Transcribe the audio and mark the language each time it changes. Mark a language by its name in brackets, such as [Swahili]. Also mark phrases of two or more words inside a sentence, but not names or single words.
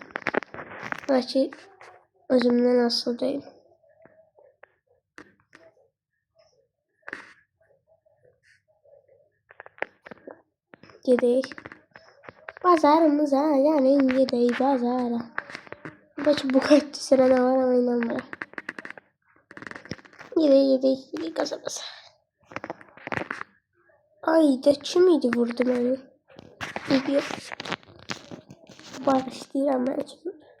[Azerbaijani] Belki özümdən asıl deyil. Gedək. Bazarımıza yani gedək bazara. Belki Bugatti sırada var ama inanmıram. Gedək gaza basa. Ay da kim idi vurdu beni? İdiot. Bağışlayıram ben kimi.